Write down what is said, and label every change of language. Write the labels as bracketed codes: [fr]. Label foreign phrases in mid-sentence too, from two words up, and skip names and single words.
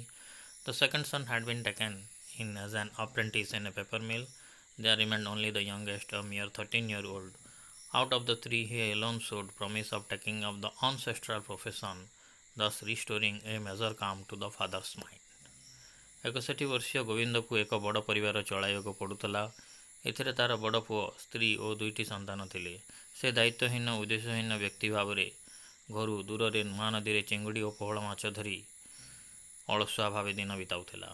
[en] The second son had been taken in as an apprentice in a paper mill. There remained only the youngest, a mere 13-year-old. Out of the three, he alone showed promise of taking up the ancestral profession, thus restoring a measure calm to the father's mind. [or] 61 ବର୍ଷୀୟ ଗୋବିନ୍ଦକୁ ଏକ ବଡ଼ ପରିବାର ଚଳାଇବାକୁ ପଡ଼ୁଥିଲା। ଏଥିରେ ତା'ର ବଡ଼ ପୁଅ, ସ୍ତ୍ରୀ ଓ ଦୁଇଟି ସନ୍ତାନ ଥିଲେ। ସେ ଦାୟିତ୍ୱହୀନ ଉଦ୍ଦେଶ୍ୟହୀନ ବ୍ୟକ୍ତି ଭାବରେ ଘରୁ ଦୂରରେ ମହାନଦୀରେ ଚିଙ୍ଗୁଡ଼ି ଓ ପୋହଳ ମାଛ ଧରି ଅଳସୁଆ ଭାବେ ଦିନ ବିତାଉଥିଲା।